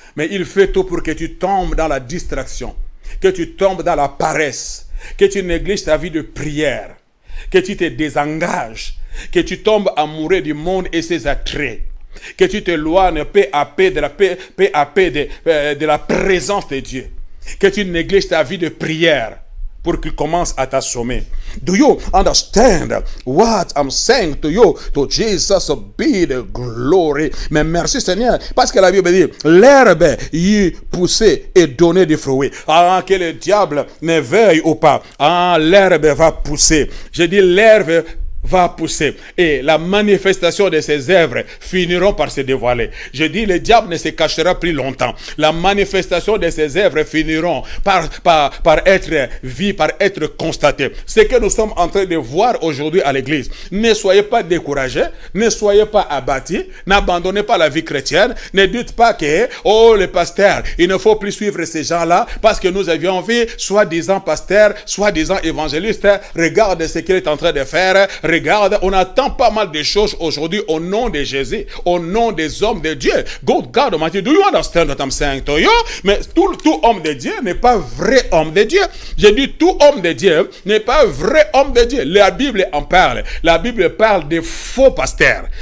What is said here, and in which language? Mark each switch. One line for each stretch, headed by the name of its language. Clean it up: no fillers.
French: Mais il fait tout pour que tu tombes dans la distraction, que tu tombes dans la paresse, que tu négliges ta vie de prière, que tu te désengages, que tu tombes amoureux du monde et ses attraits, que tu t'éloignes peu à peu de la présence de Dieu, que tu négliges ta vie de prière pour qu'il commence à t'assommer.
English: Do you understand what I'm saying to you? To Jesus be the glory.
French: Mais merci Seigneur, parce que la Bible dit, l'herbe y poussait et donnait des fruits. Que le diable ne veuille ou pas, l'herbe va pousser. Je dis l'herbe va pousser et la manifestation de ses œuvres finiront par se dévoiler. Je dis, le diable ne se cachera plus longtemps. La manifestation de ses œuvres finiront par être vues, par être constatées. Ce que nous sommes en train de voir aujourd'hui à l'église. Ne soyez pas découragés, ne soyez pas abattus, n'abandonnez pas la vie chrétienne, ne dites pas que, le pasteur, il ne faut plus suivre ces gens-là parce que nous avions vu, soi-disant pasteur, soi-disant évangéliste, regarde ce qu'il est en train de faire. Regarde, on attend pas mal de choses aujourd'hui au nom de Jésus, au nom des hommes de Dieu.
English: God Almighty, do you understand what I'm saying to you?
French: Mais tout homme de Dieu n'est pas vrai homme de Dieu. J'ai dit tout homme de Dieu n'est pas vrai homme de Dieu. La Bible en parle. La Bible parle des faux pasteurs.